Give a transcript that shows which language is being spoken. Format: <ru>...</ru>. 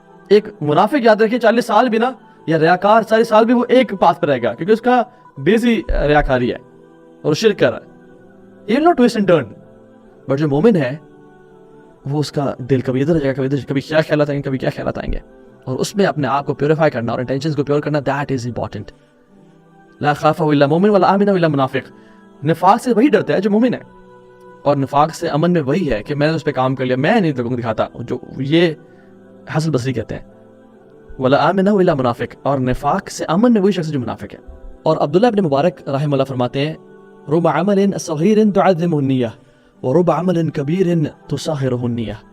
<ur>ایک منافق یاد رکھیے 40 سال بھی نا، یا ریاکار 40 سال بھی وہ ایک پاتھ پہ رہے گا، کیونکہ اس کا بیس ہی ریاکاری ہے اور شرک کر رہا ہے. یہ</ur> <en>Not twist and turn.</en> <ur>But جو مومن ہے وہ اس کا دل کبھی ادھر جائے گا، کبھی ادھر، کبھی کیا خیالات آئیں گے، کبھی کیا خیالات آئیں گے، اور اس میں اپنے آپ کو پیوریفائی کرنا اور انٹینشنز کو پیور کرنا،</ur> <en>That is important.</en> <ar>لا خاف الا مومن ولا امن الا منافق.</ar> <ur>نفاق سے وہی ڈرتا ہے جو مومن ہے، اور نفاق سے امن میں وہی ہے کہ میں نے اس پہ کام کر لیا، میں نہیں لوگوں کو دکھاتا. جو یہ حسن بصری کہتے ہیں</ur> <ar>ولا آمن الا منافق،</ar> <ur>اور نفاق سے امن میں وہی شخص جو منافق ہے. اور عبداللہ ابن مبارک رحمہ اللہ فرماتے ہیں</ur> <ar>رب عمل صغیر تعظمه النیہ ورب عمل کبیر تصغرہ النیہ.</ar>